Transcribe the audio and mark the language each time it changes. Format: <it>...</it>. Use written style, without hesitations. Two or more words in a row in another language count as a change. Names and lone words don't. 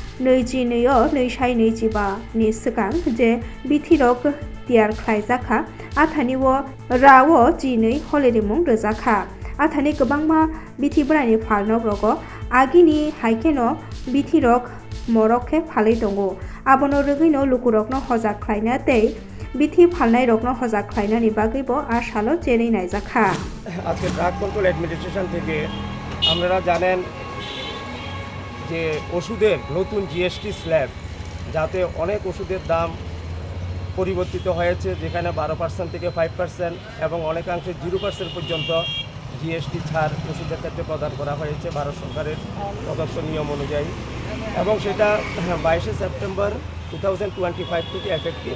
<trp>22/2/25नि सिगां जे बिथिरक तियार खालायजाखा आथानि वो रावो जिनै हलिरिमुं रोजाखा आथानि गोबांमा बिथिब्रायनि फालनग रग आगिनि हाइकेनो बिथिरक मरके फालै दंगो आबनो रोगैनो लुकुरकनो हजाक खालायना तै बिथि फालनाय रकनो हजाक खालायनानि बागैबो आसालो जेरै नायजाखा।</trp> <bn>আজকে</bn> <en>drug control administration</en> <bn>থেকে আপনারা জানেন যে ওষুধের নতুন GST স্ল্যাব, যাতে অনেক ওষুধের দাম পরিবর্তিত হয়েছে, যেখানে 12% থেকে 5% এবং অনেকাংশে 0% পর্যন্ত GST ছাড় ওষুধের ক্ষেত্রে প্রদান করা হয়েছে ভারত সরকারের প্রদত্ত নিয়ম অনুযায়ী, এবং সেটা 22 সেপ্টেম্বর 2025 থেকে এফেক্টিভ।</bn>